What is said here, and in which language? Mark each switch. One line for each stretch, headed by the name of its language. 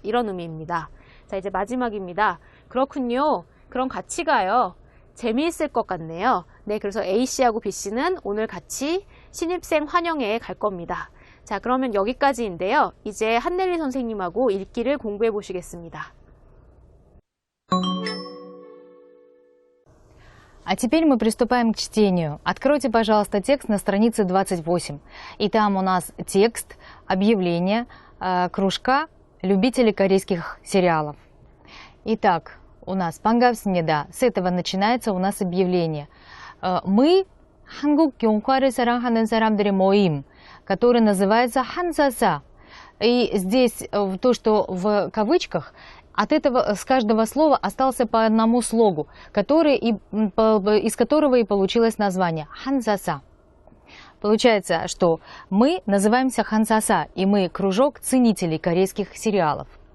Korean: 이런 의미입니다. 자, 이제 마지막입니다. 그렇군요. 그럼 같이 가요. 재미있을 것 같네요. 네, 그래서 A씨하고 B씨는 오늘 같이 신입생 환영회에 갈 겁니다. 자, 그러면 여기까지인데요. 이제 한넬리 선생님하고 읽기를 공부해 보시겠습니다.
Russian: А теперь мы приступаем к чтению. Откройте, пожалуйста, текст на странице 28. И там у нас текст, объявление кружка любителей корейских сериалов. Итак, у нас 반갑습니다. С этого начинается у нас объявление. Мы
Korean: 한국 영화를 사랑하는 사람들의 모임,
Russian: который называется Ханзаса. И здесь то, что в кавычках, от этого с каждого слова остался по одному слогу, из которого и получилось название Ханзаса. Получается, что мы называемся Ханзаса, и мы кружок ценителей корейских сериалов.